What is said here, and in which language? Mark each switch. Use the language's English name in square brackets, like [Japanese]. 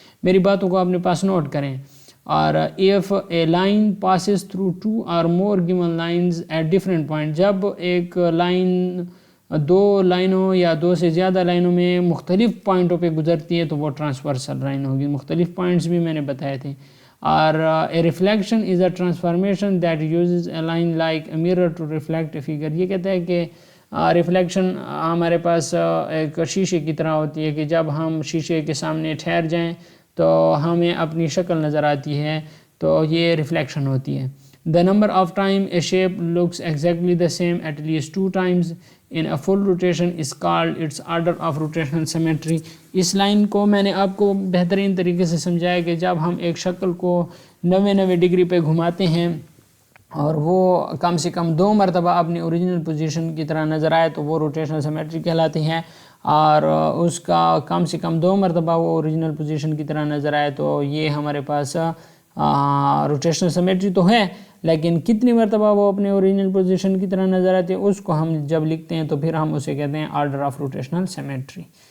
[Urdu] میری باتوں کو اپنے پاس نوٹ کریں. اور [English] if a line passes through 2 or more given lines at different points، [Urdu] جب ایک لائن 2 لائنوں یا 2 سے زیادہ لائنوں میں مختلف پوائنٹوں پہ گزرتی ہے تو وہ ٹرانسورسل لائن ہوگی. مختلف پوائنٹس بھی میں نے بتائے تھے. اور [English] a reflection is a transformation that uses a line like a mirror to reflect a figure. [Urdu] یہ کہتا ہے کہ ریفلیکشن ہمارے پاس ایک شیشے کی طرح ہوتی ہے کہ جب ہم شیشے کے سامنے ٹھہر جائیں تو ہمیں اپنی شکل نظر آتی ہے، تو یہ ریفلیکشن ہوتی ہے. [English] The number of time a shape looks exactly the same at least 2 times in a full rotation is called its order of rotational symmetry. [Urdu] اس line کو میں نے آپ کو بہترین طریقے سے سمجھایا کہ جب ہم ایک شکل کو 90 ڈگری پہ گھماتے ہیں اور وہ کم سے کم 2 مرتبہ اپنی اوریجنل پوزیشن کی طرح نظر آئے تو وہ روٹیشنل سیمیٹری کہلاتی ہے، اور اس کا کم سے کم 2 مرتبہ وہ اوریجنل پوزیشن کی طرح نظر آئے تو یہ ہمارے پاس روٹیشنل سیمیٹری تو ہے، لیکن کتنی مرتبہ وہ اپنے اوریجنل پوزیشن کی طرح نظر آتی ہے اس کو ہم جب لکھتے ہیں تو پھر ہم اسے کہتے ہیں آرڈر آف روٹیشنل سیمیٹری.